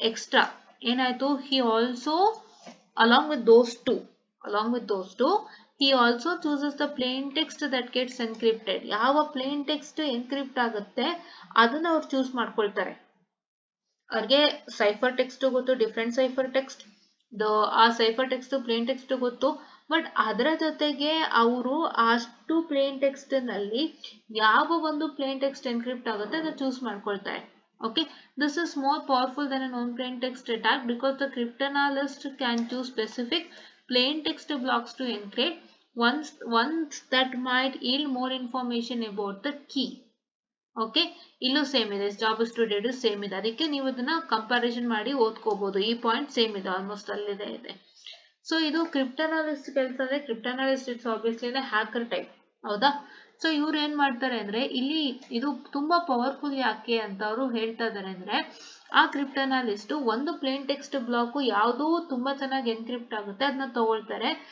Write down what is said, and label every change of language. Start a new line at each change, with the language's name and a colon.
Kannada: Extra ಏನಾಯ್ತು,
English: he also along with those two he also chooses the plain text that gets encrypted.
Kannada: ಯಾವ plain text encrypt ಆಗುತ್ತೆ ಅದನ್ನ ಅವ್ರು choose ಮಾಡ್ಕೊಳ್ತಾರೆ. ಅವ್ರಿಗೆ ಸೈಫರ್ ಟೆಕ್ಸ್ಟ್ ಗೊತ್ತು, ಡಿಫ್ರೆಂಟ್ ಸೈಫರ್ ಟೆಕ್ಸ್ಟ್, ಆ ಸೈಫರ್ ಟೆಕ್ಸ್ಟ್ ಪ್ಲೇನ್ ಟೆಕ್ಸ್ಟ್ ಗೊತ್ತು. ಬಟ್ ಅದರ ಜೊತೆಗೆ ಅವರು ಅಷ್ಟು ಪ್ಲೇನ್ ಟೆಕ್ಸ್ಟ್ ನಲ್ಲಿ ಯಾವ ಒಂದು ಪ್ಲೇನ್ ಟೆಕ್ಸ್ಟ್ ಎನ್ಕ್ರಿಪ್ಟ್ ಆಗುತ್ತೆ ಅದನ್ನ ಚೂಸ್ ಮಾಡ್ಕೊಳ್ತಾರೆ.
English: Okay, this is more powerful than a non-plain text attack because the cryptanalyst can choose specific plain text blocks to encrypt ones that might yield more information about the key.
Kannada: Okay, ಇಲ್ಲೂ same ಇದೆ, job is to deduce same ಇದೆ. ಅದಕ್ಕೆ ನೀವು ಇದನ್ನ comparison ಮಾಡಿ ಓದ್ಕೋಬಹುದು. ಈ point same ಇದೆ, almost ಅಲ್ಲಿದೆ ಇದೆ. ಸೊ ಇದು ಕ್ರಿಪ್ಟನಾಲಿಸ್ಟ್ ಕೆಲಸ ಅಂದ್ರೆ, ಕ್ರಿಪ್ಟನಾಲಿಸ್ಟ್ ಇಟ್ಸ್ ಆಬ್ವಿಯಸ್ಲಿ ಹ್ಯಾಕರ್ ಟೈಪ್, ಹೌದಾ? ಸೊ ಇವ್ರು ಏನ್ ಮಾಡ್ತಾರೆ ಅಂದ್ರೆ, ಇಲ್ಲಿ ಇದು ತುಂಬಾ ಪವರ್ಫುಲ್ ಯಾಕೆ ಅಂತ ಅವರು ಹೇಳ್ತಾ ಇದಾರೆ ಅಂದ್ರೆ, ಆ ಕ್ರಿಪ್ಟನಾಲಿಸ್ಟ್ ಒಂದು ಪ್ಲೇನ್ ಟೆಕ್ಸ್ಟ್ ಬ್ಲಾಕ್ ಯಾವ್ದು ತುಂಬಾ ಚೆನ್ನಾಗಿ ಎನ್ಕ್ರಿಪ್ಟ್ ಆಗುತ್ತೆ ಅದನ್ನ ತಗೊಳ್ತಾರೆ.